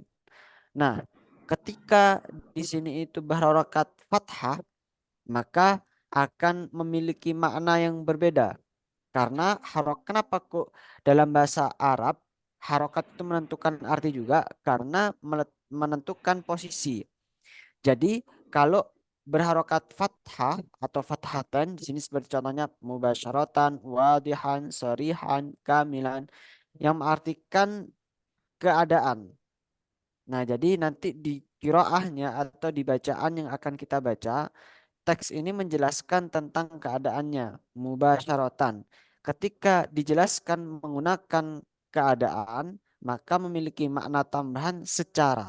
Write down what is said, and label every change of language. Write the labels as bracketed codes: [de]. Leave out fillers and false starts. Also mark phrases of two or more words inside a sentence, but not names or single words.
[id] Nah, ketika di sini itu berharokat fathah, maka akan memiliki makna yang berbeda. Karena kenapa kok dalam bahasa Arab harokat itu menentukan arti juga karena menentukan posisi. Jadi kalau berharokat fathah atau fathatan di sini seperti contohnya [ar] مباشرةً، واضحًا، صريحًا، كاملًا [id] yang mengartikan keadaan. Nah, jadi nanti di qiraahnya atau di bacaan yang akan kita baca, teks ini menjelaskan tentang keadaannya, mubasyaratan. Ketika dijelaskan menggunakan keadaan, maka memiliki makna tambahan secara.